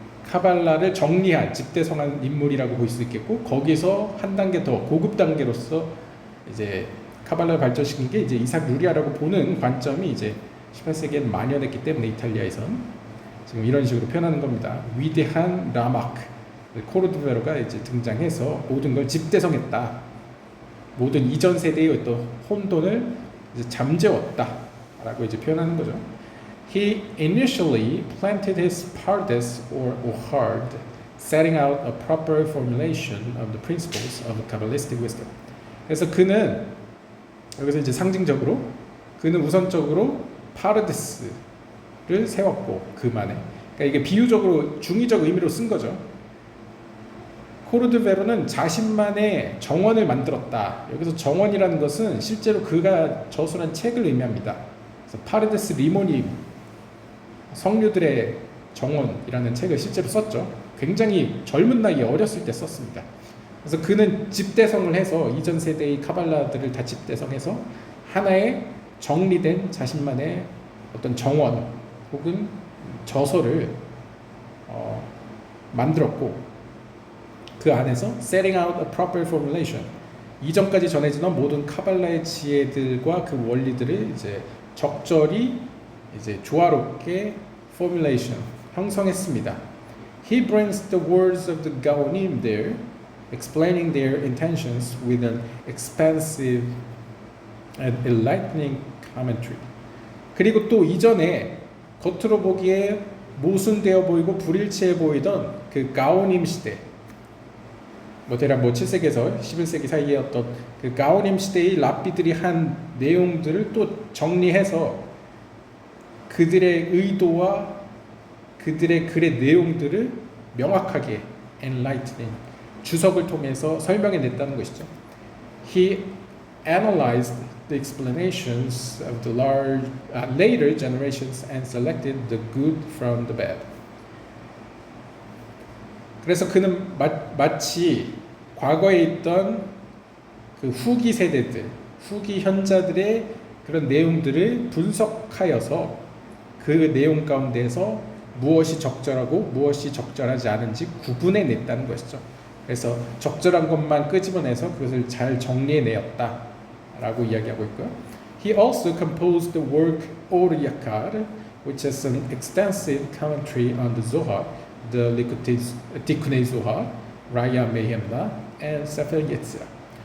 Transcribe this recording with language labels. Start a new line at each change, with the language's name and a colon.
Korean: 카발라를 정리한 집대성한 인물이라고 볼 수 있겠고, 거기서 한 단계 더 고급 단계로서 이제 카발라를 발전시킨 게 이제 이삭 루리아라고 보는 관점이 이제 18세기에 만연했기 때문에 이탈리아에선 지금 이런 식으로 표현하는 겁니다. 위대한 라마크 코르도베로가 이제 등장해서 모든 걸 집대성했다. 모든 이전 세대의 어떤 혼돈을 이제 잠재웠다라고 이제 표현하는 거죠.
English: He initially planted his pardes or ohard, setting out a proper formulation of the principles of Kabbalistic wisdom.
Korean: 그래서 그는 여기서 이제 상징적으로 그는 우선적으로 파르데스를 세웠고 그만에, 그러니까 이게 비유적으로 중의적 의미로 쓴 거죠. 코르도베로는 자신만의 정원을 만들었다. 여기서 정원이라는 것은 실제로 그가 저술한 책을 의미합니다. 그래서 파르데스 리모니 성류들의 정원이라는 책을 실제로 썼죠. 굉장히 젊은 나이에 어렸을 때 썼습니다. 그래서 그는 집대성을 해서 이전 세대의 카발라들을 다 집대성해서 하나의 정리된 자신만의 어떤 정원 혹은 저서를 만들었고, 그 안에서
English: setting out a proper formulation,
Korean: 이전까지 전해지던 모든 카발라의 지혜들과 그 원리들을 이제 적절히 이제 조화롭게 formulation 형성했습니다.
English: He brings the words of the Gaonim there, explaining their intentions with an expansive and enlightening commentary.
Korean: 그리고 또 이전에 겉으로 보기에 모순되어 보이고 불일치해 보이던 그 가오님 시대, 대략 7세기에서 11세기 사이에 어떤 그 가오님 시대의 랍비들이 한 내용들을 또 정리해서 그들의 의도와 그들의 글의 내용들을 명확하게 enlightening 주석을 통해서 설명해 냈다는 것이죠.
English: He analyzed the explanations of the later generations and selected the good from the bad.
Korean: 그래서 그는 마치 과거에 있던 그 후기 세대들, 후기 현자들의 그런 내용들을 분석하여서 그 내용 가운데서 무엇이 적절하고 무엇이 적절하지 않은지 구분해 냈다는 것이죠. 그래서 적절한 것만 끄집어내서 그것을 잘 정리해 내었다라고 이야기하고 있고요.
English: He also composed the work Or Yakar, which is an extensive commentary on the Zohar, the Tikkunei Zohar, Raya Mehemna, and Sefer Yetzirah.